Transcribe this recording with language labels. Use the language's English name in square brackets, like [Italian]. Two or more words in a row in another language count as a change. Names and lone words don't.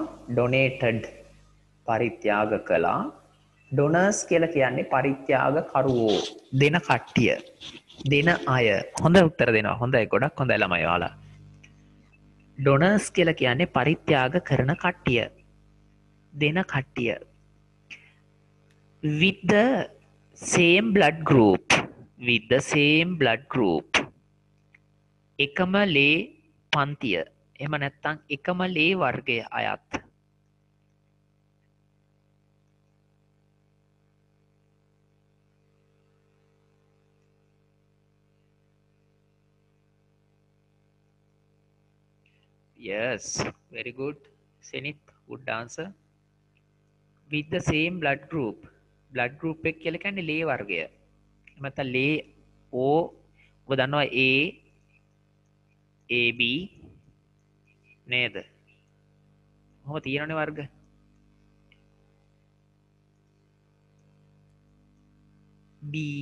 [Sinhala] donated පරිත්‍යාග කළා. donors කියලා කියන්නේ පරිත්‍යාග කරුවෝ. දෙන කට්ටිය. දෙන අය. හොඳ උත්තර දෙනවා. හොඳයි ගොඩක් හොඳයි ළමයි ඔයාලා. donors කියලා කියන්නේ පරිත්‍යාග කරන කට්ටිය. දෙන කට්ටිය [English] with the same blood group [Sinhala] with the same blood group එකම ලේ පන්තිය එහෙම නැත්නම් එකම ලේ වර්ගය අයත් [English] yes very good Senith good answer with the same blood group [Sinhala] එක කියලා කියන්නේ ලේ වර්ගය එහෙම නැත්නම් ලේ O ඔබ දන්නවා A AB නේද කොහොම තියෙනවනේ වර්ග B